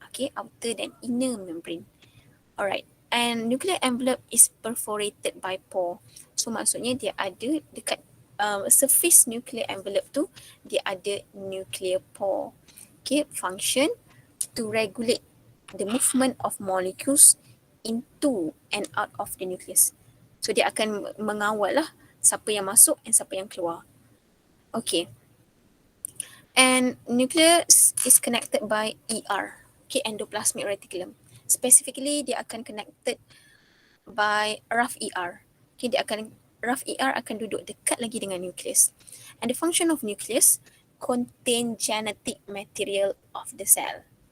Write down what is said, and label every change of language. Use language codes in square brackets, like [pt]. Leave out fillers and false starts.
[en] Okay, outer dan inner membrane. Alright, and nuclear envelope is perforated by pore. [ms] So maksudnya dia ada dekat surface nuclear envelope tu, dia ada nuclear pore. [en] Okay, function to regulate the movement of molecules into and out of the nucleus. [ms] So dia akan mengawal lah siapa yang masuk dan siapa yang keluar. [en] Okay. And nucleus is connected by ER, okay, endoplasmic reticulum. [ms] Specifically, dia akan connected by rough ER. Okay, rough ER akan duduk dekat lagi dengan nucleus. [en] And the function of nucleus contain genetic material of the cell.